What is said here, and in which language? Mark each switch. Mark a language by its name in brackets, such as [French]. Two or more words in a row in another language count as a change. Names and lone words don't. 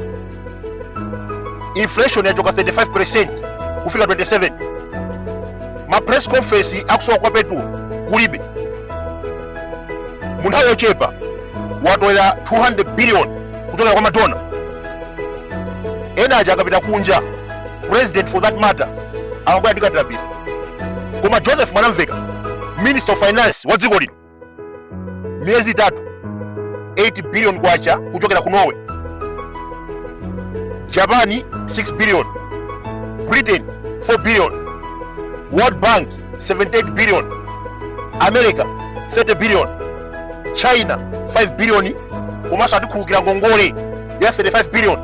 [Nyanja] Inflation yachoka 35% kufika 27. Ma [English] press conference [Nyanja] akusowa kwa petrol kulibe. Mu nthawi yochepa watolera 200 billion kutoka kwa Madonna. Ena aja akapita kunja, [English] president for that matter [Nyanja] amabwera ndi katabira. Koma Joseph Mwanamveka, [English] Minister of Finance [Nyanja] wa dziko lino, miyezi 3 8 billion kwacha kuchokera ku Norway. Japan 6 billion, Britain 4 billion, World Bank 78 billion, America 30 billion, China 5 billion, komanso atikhulukira ngongole ya 35 billion.